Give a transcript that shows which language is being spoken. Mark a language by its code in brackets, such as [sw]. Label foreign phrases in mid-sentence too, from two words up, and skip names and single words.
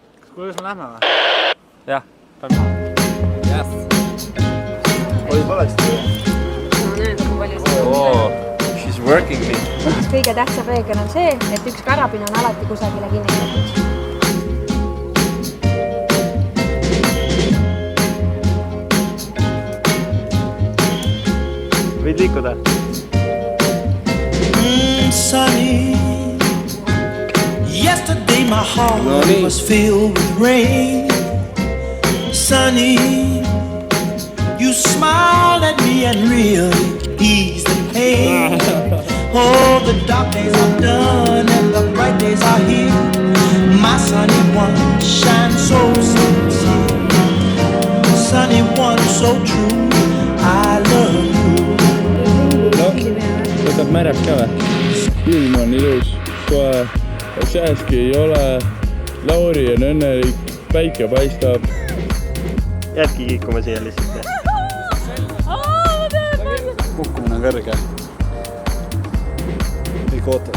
[et] Kuidas me lähme või? Jah, lähme. Yes. Oli valesti? No näed, kui palju see [en] Oh, she's working me. [et] Kõige tähtsam reegel on see, et üks karabin on alati kusagile kinnitatud. Võid liikuda? [en] Sunny. Yesterday my heart was filled with rain. Sunny, you smiled at me and really eased the pain. Oh, the dark days are done and the bright days are here. My sunny one shines so sincere. Sunny one so true, I love you. [et] Võtab märjab ka või? Ilm on ilus, kohe sääski ei ole, Lauri on õnnelik, päike paistab. Jäädki kiikuma siia lihtsalt. Kukkumine on kõrge. Kõik ootavad.